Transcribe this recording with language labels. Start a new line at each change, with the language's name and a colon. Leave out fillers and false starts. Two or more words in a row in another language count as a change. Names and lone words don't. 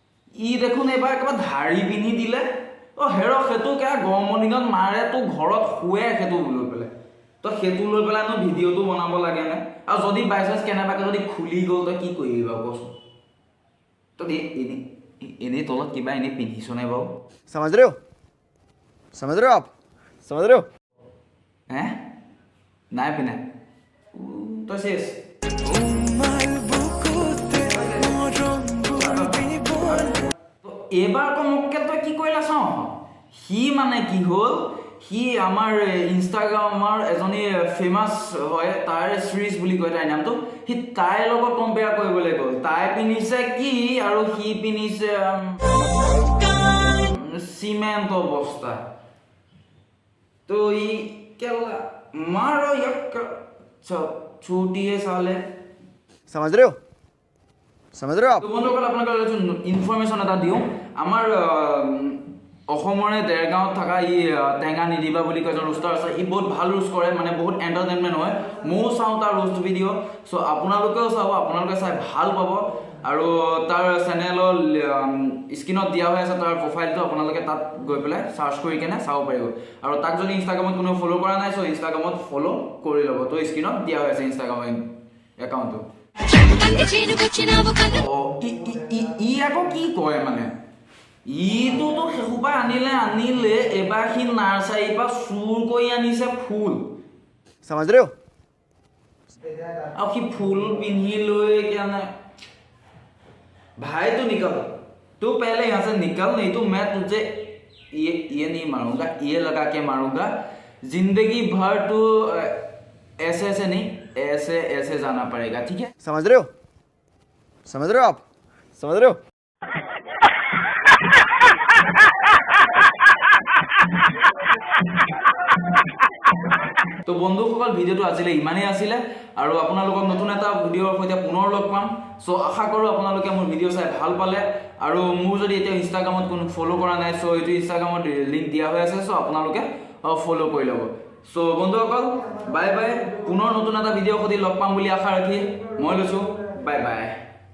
Assamese: ই দেখোন এবাৰ একেবাৰে ধাৰি পিন্ধি দিলে অ হেৰ সেইটো কিয় গৰমৰ দিনত মাৰে তো ঘৰত শুৱে সেইটো লৈ পেলাই তো সেইটো লৈ পেলাই নো ভিডিঅ'টো বনাব লাগে নে আৰু যদি
English: by chance
Assamese: কেনেবাকে যদি খুলি গ'ল তই কি কৰিবি বাৰু কচোন তই এনেই তলত কিবা এনেই পিন্ধিছ নে বাৰু
Hindi: समझ रहे हो आप समझ रहे हो
Assamese: হে নাই পিনে তই শেষ এবাৰ আকৌ মোকে তই কি কৰিলা চাওঁ সি মানে কি হ'ল সি আমাৰ ইনষ্টাগ্ৰামৰ এজনী ফেমাছ হয় তাৰ শ্ৰীজ বুলি কয় তাইৰ নামটো সি তাইৰ লগত কম্পেয়াৰ কৰিবলৈ গ'ল তাই পিন্ধিছে কি আৰু সি পিন্ধিছে চিমেণ্টৰ বস্তা তো ই কেলা মাৰো ইয়াক ছুটিয়ে চালে
Hindi: समझ रहे हो आप
Assamese: তো বন্ধুসকল আপোনালোকক ইনফৰমেশ্যন এটা দিওঁ আমাৰ অসমৰে দেৰগাঁৱত থকা ই টেঙা নিদিবা বুলি কয় এজন ৰোষ্টাৰ আছে ই বহুত ভাল ৰোষ্ট কৰে মানে বহুত এণ্টাৰটেইনমেণ্ট হয় ময়ো চাওঁ তাৰ
English: roast video'
Assamese: চ' আপোনালোকেও চাব আপোনালোকে চাই ভাল পাব আৰু তাৰ চেনেলৰ স্ক্ৰীণত দিয়া হৈ আছে তাৰ প্ৰফাইলটো আপোনালোকে তাত গৈ পেলাই চাৰ্চ কৰি কেনে চাব পাৰিব আৰু তাক যদি ইনষ্টাগ্ৰামত কোনো ফ'ল' কৰা নাই চ' ইনষ্টাগ্ৰামত ফ'ল' কৰি ল'ব তো স্ক্ৰীণত দিয়া হৈ আছে ইনষ্টাগ্ৰামৰ একাউণ্টটো ই আকৌ কি কয় মানে ইটোতো সেসোপাই আনিলে এবাৰ সি নাৰ্চাৰীৰ পৰা চুৰ কৰি আনিছে ফুল
Hindi: समझ रहे हो और कि फूल पिन्ही लोए क्या ना भाई तू निकल तू पहले यहाँ से निकल नहीं तो मैं तुझे ये नहीं मारूंगा ये लगा के मारूंगा जिंदगी भर तू ऐसे ऐसे नहीं ऐसे ऐसे जाना पड़ेगा ठीक है समझ रहे हो आप समझ रहे हो
Assamese: তো বন্ধুসকল ভিডিঅ'টো আজিলৈ ইমানেই আছিলে আৰু আপোনালোকক নতুন এটা ভিডিঅ'ৰ সৈতে পুনৰ লগ পাম চ' আশা কৰোঁ আপোনালোকে মোৰ ভিডিঅ' চাই ভাল পালে আৰু মোৰ যদি এতিয়া ইনষ্টাগ্ৰামত কোনো ফ'ল' কৰা নাই চ' এইটো ইনষ্টাগ্ৰামত লিংক দিয়া হৈ আছে চ' আপোনালোকে ফ'ল' কৰি ল'ব চ' বন্ধুসকল
English: bye bye
Assamese: পুনৰ নতুন এটা ভিডিঅ'ৰ সৈতে লগ পাম বুলি আশা ৰাখি মই লৈছোঁ
English: bye bye